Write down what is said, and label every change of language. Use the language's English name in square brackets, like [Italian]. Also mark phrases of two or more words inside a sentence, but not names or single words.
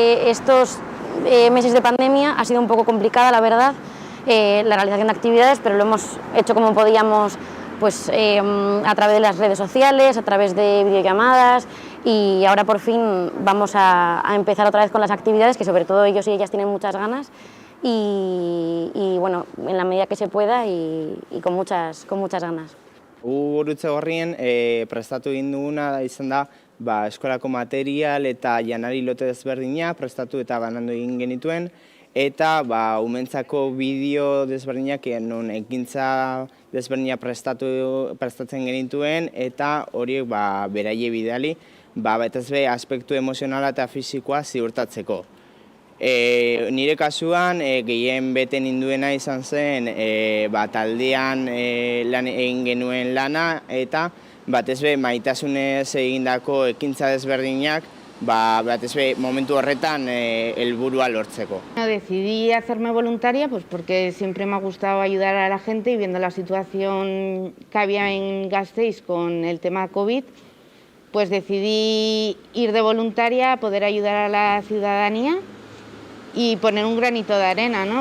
[Spanish] Y durante estos meses de pandemia ha sido un poco complicada, la verdad, la realización de actividades, pero lo hemos hecho como podíamos, pues a través de las redes sociales, a través de videollamadas, y ahora por fin vamos a empezar otra vez con las actividades, que sobre todo ellos y ellas tienen muchas ganas, y bueno, en la medida que se pueda y con muchas ganas. [Basque] Gurutze Gorrien prestatu egin duguna izan da eskolako material eta janari lote desberdinak prestatu eta banandu egin genituen, eta umentzako bideo desberdinak non ekintza desberdinak prestatzen genituen, eta horiek beraie bidali, batez be aspektu emozionala eta fisikoa ziurtatzeko. Nire kasuan gehien bete ninduena izan zen taldean lan egin genuen lana, eta batez be maitasunez egindako ekintza desberdinak batez be momentu horretan helburua lortzeko. [Spanish] Decidí hacerme voluntaria pues porque siempre me ha gustado ayudar a la gente, y viendo la situación que había en Gasteiz con el tema COVID, pues decidí ir de voluntaria a poder ayudar a la ciudadanía y poner un granito de arena, ¿no?